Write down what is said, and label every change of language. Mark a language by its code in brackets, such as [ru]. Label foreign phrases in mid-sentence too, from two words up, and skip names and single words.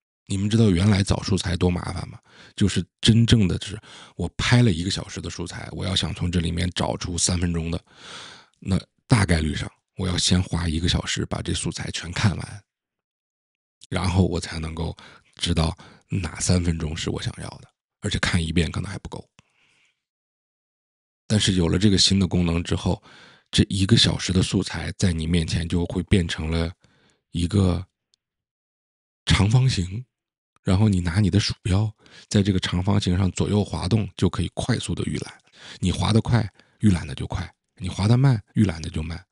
[zh] 你們知道原來找素材多麻煩嗎？就是真正的是我拍了1個小時的素材，我要想從這裡面找出3分鐘的，那大概率上我要先花1個小時把這素材全看完，然後我才能夠知道哪3分鐘是我想要的，而且看1遍可能還不夠。但是有了這個新的功能之後，這1個小時的素材在你面前就會變成了一個長方形，然後你拿你的鼠標在這個長方形上左右滑動，就可以快速的預覽。你滑得快，預覽的就快；你滑得慢，預覽的就慢。